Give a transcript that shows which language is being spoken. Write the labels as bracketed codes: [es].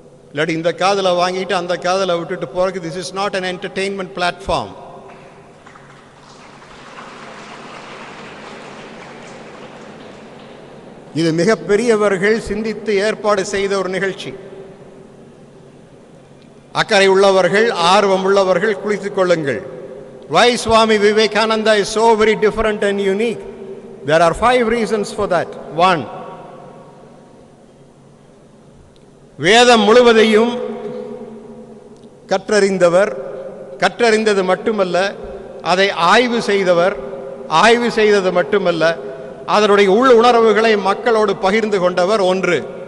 [ta] இல்லாட்டி இந்த காதில் வாங்கிட்டு அந்த காதில் விட்டுட்டு போறதுக்கு [en] This is not an entertainment platform. [ta] இது மிகப்பெரியவர்கள் சிந்தித்து ஏற்பாடு செய்த ஒரு நிகழ்ச்சி. அக்கறை உள்ளவர்கள், ஆர்வம் உள்ளவர்கள் குளித்துக் கொள்ளுங்கள். [en] Why Swami Vivekananda is so very different and unique? There are 5 reasons for that. [ta] 1, வேதம் முழுவதையும் கற்றறிந்தவர், கற்றறிந்தது மட்டுமல்ல, அதை ஆய்வு செய்தவர், ஆய்வு செய்தது மட்டுமல்ல, அதனுடைய உள் உணர்வுகளை மக்களோடு பகிர்ந்து கொண்டவர். 1.